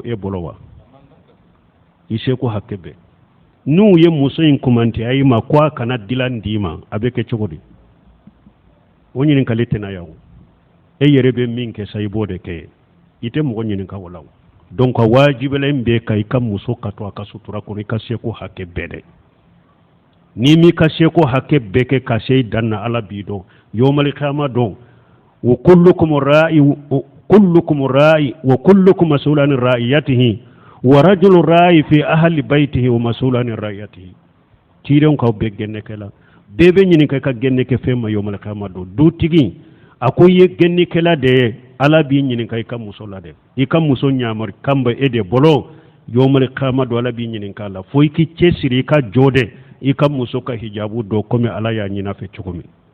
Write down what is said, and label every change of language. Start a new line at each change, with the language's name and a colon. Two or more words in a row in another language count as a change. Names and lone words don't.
Bambara: e bolo wa i seko hakɛ bɛɛ n'u ye muso in kumante a yi ma ko a kana dilan d'i ma a bɛ kɛ cogo di o ɲininkali tɛna yan e yɛrɛ bɛ min kɛ sa i b'o de kɛ i tɛ mɔgɔ ɲininka o la donc a wajibila in bɛ ka i ka muso ka to a ka sutura kɔnɔ i ka seko hakɛ bɛɛ dɛ ni mi ka seko hakɛ bɛɛ kɛ ka se dan na ala b'i dɔn
Arabic: يوم القيامة dɔn وكلكم راع وكلكم مسؤول عن رعيته ورجل راع في أهل بيته ومسؤول عن رعيته
Bambara: tiren ka bɛɛ gɛnɛ kɛla bɛɛ bɛ ɲininka ka gɛnɛ kɛ fɛn ma
Arabic: يوم القيامة
Bambara: dɔn dutigi a ko ye gɛnɛ kɛla de ye ala b'i ɲininka i ka muso la dɛ i ka muso ɲamari kan bɛ e de bolo
Arabic: يوم القيامة
Bambara: dɔn ala b'i ɲininka la fo i k'i cɛsiri i ka jɔ dɛ i ka muso ka hijabu dɔ komi ala y'a ɲina fɛ cogo min